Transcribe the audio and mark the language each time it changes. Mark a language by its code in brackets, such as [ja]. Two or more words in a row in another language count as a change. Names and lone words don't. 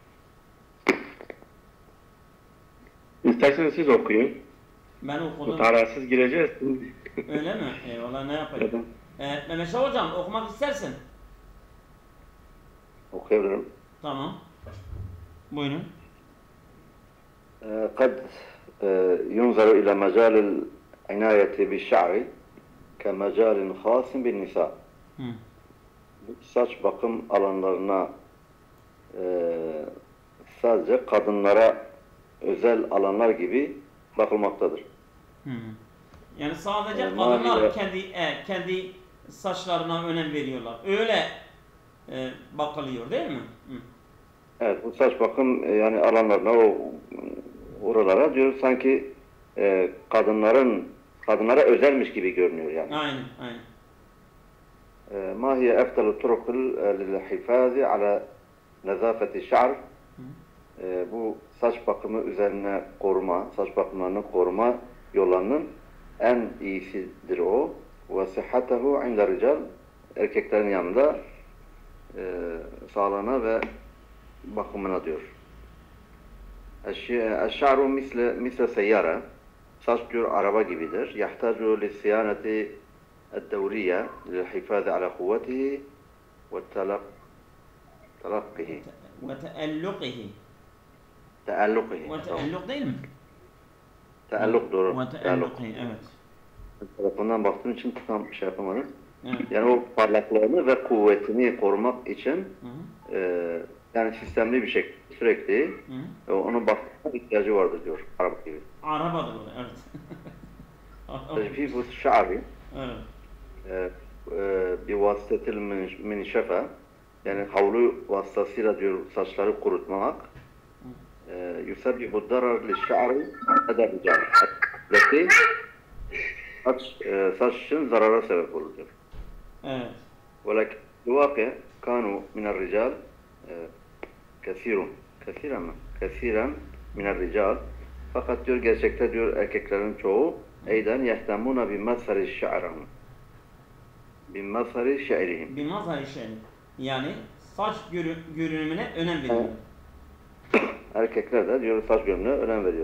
[tr] İsterseniz siz okuyun. Ben okudum. Mutarasız gireceğiz. Öyle mi? Eyvallah ne yapayım? Mehmet Şah hocam okumak istersin. Okuyabilirim. Tamam. Buyurun. [ar] قد ينظر إلى مجال العناية بالشعر كمجال خاص بالنساء. [tr] Saç bakım alanlarına sadece kadınlara özel alanlar gibi bakılmaktadır. Yani sadece kadınlar kendi saçlarına önem veriyorlar. Öyle bakılıyor değil mi? Evet, bu saç bakım yani alanlarına oralara diyor sanki kadınlara özelmiş gibi görünüyor yani. Aynen. [ar] ما هي أفضل الطرق للحفاظ على نظافة الشعر? [tr] Bu saç bakımı üzerine saç bakımlarını koruma yollarının en iyisidir o. [ar] وَصِحَّتَهُ عِنْدَ الرِّجَالِ [tr] Erkeklerin yanında sağlığına ve bakımına diyor. [ar] الشعر مثل سيارة. [tr] Saç diyor araba gibidir. [ar] يحتاج للصيانة الدورية للحفاظ على قوته وتلقه. [tr] وتألقه değil mi? Tealluk doğru. وتألقه evet. Telefondan baktığım için tam şey yapamadım. Evet. Yani o parlaklığını ve kuvvetini korumak için yani sistemli bir şekilde sürekli onun bakımına ihtiyacı vardır diyor. Araba gibi. Arabadır o da evet. [ar] تجفيف الشعر [tr] Evet. [ar] بواسطة المنشفة [tr] yani havlu vasıtasıyla diyor saçları kurutmak [ar] يسبب الضرر للشعر لدى الرجال. [tr] Saç için zarara sebep olur diyor. Evet. [ar] ولكن الواقع كانوا من الرجال كثيرا من الرجال [tr] fakat diyor gerçekte diyor erkeklerin çoğu [ar] أيضا يهتمون بمظهر شعرهم. بمظهر شعرهم. بمظهر شعرهم. [tr] Yani saç görünümüne önem veriyor. Erkekler de diyor saç görünümüne önem veriyor.